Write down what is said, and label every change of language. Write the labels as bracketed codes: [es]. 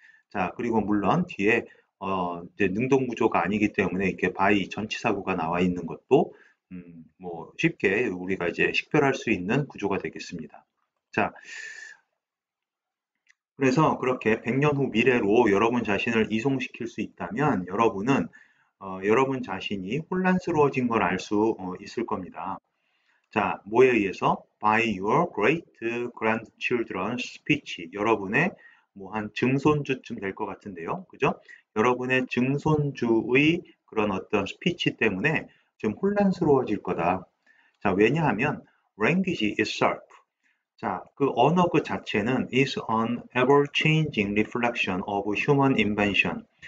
[ko] 자, 그리고 물론 뒤에 이제 능동 구조가 아니기 때문에 이렇게 by 전치사구가 나와 있는 것도 뭐 쉽게 우리가 이제 식별할 수 있는 구조가 되겠습니다. 자, 그래서 그렇게 100년 후 미래로 여러분 자신을 이송시킬 수 있다면 여러분은 여러분 자신이 혼란스러워진 걸 알 수 있을 겁니다. 자, 뭐에 의해서? [en] By your great grandchildren's speech. [ko] 여러분의 뭐 한 증손주쯤 될 것 같은데요. 그죠? 여러분의 증손주의 그런 어떤 스피치 때문에 좀 혼란스러워질 거다. 자, 왜냐하면 [en] language itself. [ko] 자, 그 언어 그 자체는 [en] is an ever-changing reflection of human invention.